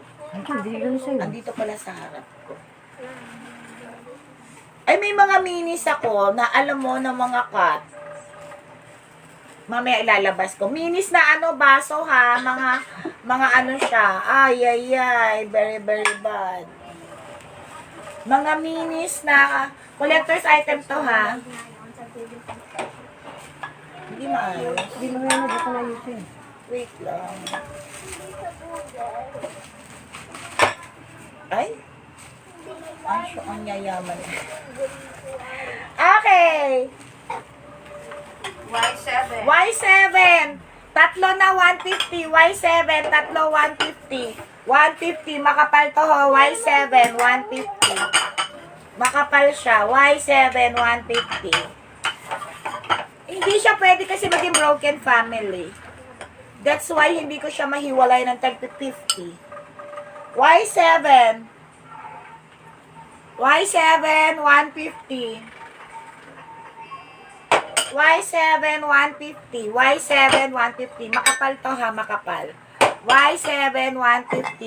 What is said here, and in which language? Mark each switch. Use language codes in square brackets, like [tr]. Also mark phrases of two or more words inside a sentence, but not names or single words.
[tl] Ay, hindi yun sa'yo. Andito pala sa harap ko. Ay, may mga minis ako na alam mo na mga cut. Mamaya ilalabas ko. Minis na ano, baso ha. Mga ano siya. Ay, ay, ay. [en] Very, very bad. [tl] Mga minis na [en] collector's item [tl] to ha. Hindi maayos. Hindi mo yan, hindi ko na yun. Wait lang. Ay? Asyo, ang yayaman. Okay. Y7. Y7. Tatlo na 150. Y7. Tatlo 150. 150. Makapal to ho. Y7. 150. Makapal siya. Y7. 150. Hindi siya pwede kasi maging [en] broken family. That's why [tl] hindi ko siya mahiwalay ng tag 50. Y7. Y7, 150. Y7, 150. Y7, 150. Makapal to ha, makapal. Y7, 150.